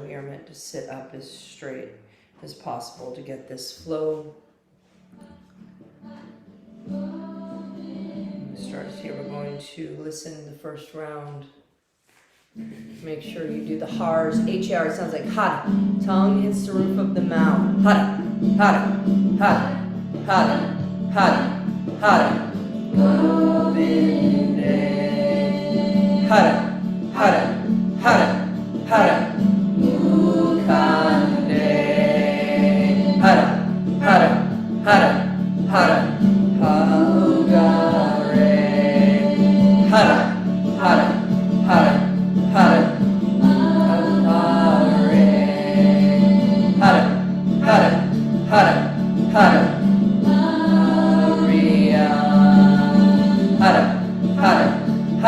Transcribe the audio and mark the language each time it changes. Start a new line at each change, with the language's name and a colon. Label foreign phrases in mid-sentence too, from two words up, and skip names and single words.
English: We are meant to sit up as straight as possible to get this flow. Start here. We're going to listen the first round. Make sure you do the hars. H-A-R sounds like hara. Tongue hits the roof of the mouth.
Sanskrit: Hara, hara, hara, hara, hara, hara. Govinde. Hara, hara, hara. Hara, Mukande, Hara, Hara, Hara, Hara, Haugare, Hara, Hara, Hara, Hara, Apare, Hara, Hara, Hara, Hara, Ariya, Hara, Hara,